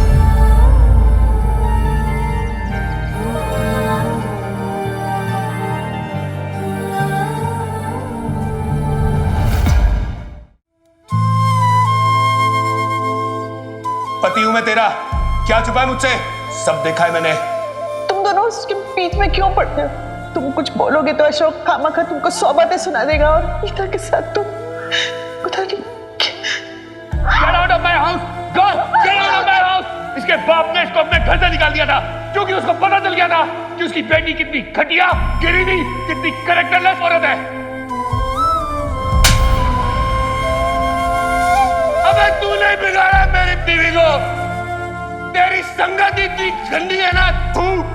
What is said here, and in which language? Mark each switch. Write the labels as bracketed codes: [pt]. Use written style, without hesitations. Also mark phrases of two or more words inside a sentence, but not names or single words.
[hi] पति हूं मैं तेरा, क्या छुपा है मुझसे? सब देखा है मैंने। तुम दोनों उसके बीच में क्यों पड़ते हो? तुम कुछ बोलोगे तो अशोक खामखा तुमको 100 बातें सुना देगा, और गीता के साथ तुम पता नहीं। [en] Get out of my house! Go! Get out of my house! [hi] इसके बाप ने इसको अपने घर से निकाल दिया था, क्योंकि उसको पता चल गया था कि उसकी बेटी कितनी घटिया, गिरीनी, कितनी कैरेक्टरलेस औरत है। अबे तूने बिगाड़ा मेरी बीवी को, तेरी संगत इतनी गंदी है ना, तू।